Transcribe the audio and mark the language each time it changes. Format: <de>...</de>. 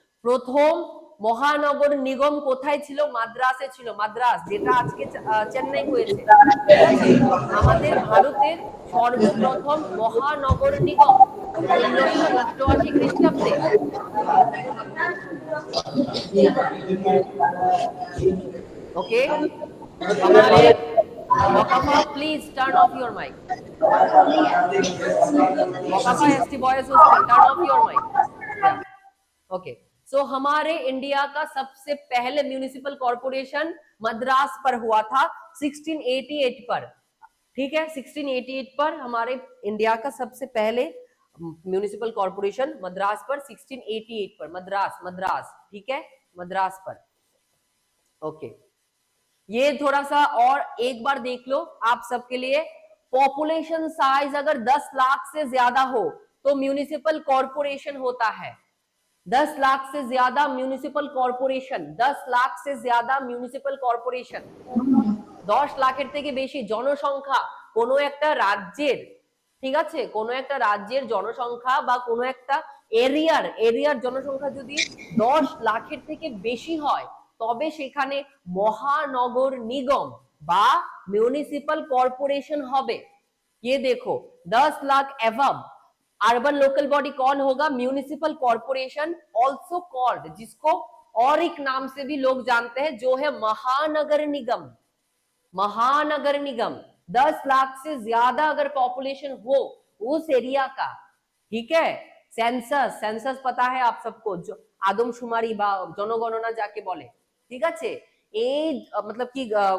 <bn>प्रथम মহানগর নিগম কোথায় ছিল? মাদ্রাসে ছিল। মাদ্রাস যেটা আজকে চেন্নাই হয়েছে, ঠিক আছে? আমাদের ভারতের সর্বপ্রথম মহানগর নিগম 1688 খ্রিস্টাব্দে।</bn> <hi>ओके, हमारे</hi> <en>Mokafa, please turn off your mic. Mokafa ST boys hostel, turn off your mic. Yeah. Okay.</en> <hi>So हमारे इंडिया का सबसे पहले म्यूनिसिपल कॉर्पोरेशन मद्रास पर हुआ था 1688 पर। ठीक है, 1688 पर हमारे इंडिया का सबसे पहले म्यूनिसिपल कॉर्पोरेशन मद्रास पर, 1688 पर, मद्रास, ठीक है, मद्रास पर। ओके, ये थोड़ा सा और एक बार देख लो आप सबके लिए। पॉपुलेशन साइज अगर 10 लाख से ज्यादा हो तो म्यूनिसिपल कॉर्पोरेशन होता है। 10 लाख से ज्यादा</hi> <bn>म्यूनिसिपल कॉर्पोरेशन, 10 लाख से ज्यादा মিউনিসিপাল কর্পোরেশন, 10 লাখের থেকে বেশি জনসংখ্যা কোনো একটা রাজ্যের, ঠিক আছে, কোনো একটা রাজ্যের জনসংখ্যা বা কোনো একটা এরিয়ার জনসংখ্যা যদি 10 লাখের থেকে বেশি হয় তবে সেখানে মহানগর নিগম বা মিউনিসিপাল কর্পোরেশন হবে।</bn> <hi>ये देखो 10 लाख एवब अर्बन लोकल बॉडी कौन होगा? म्यूनिसिपल कॉर्पोरेशन, ऑल्सो कॉल्ड, जिसको और एक नाम से भी लोग जानते हैं, जो है महानगर निगम। महानगर निगम 10 लाख से ज्यादा अगर पॉपुलेशन हो उस एरिया का, ठीक है, सेंसस, सेंसस पता है आप सबको, जो आदमशुमारी बा जनगणना जाके बोले, ठीक है, ये मतलब कि</hi>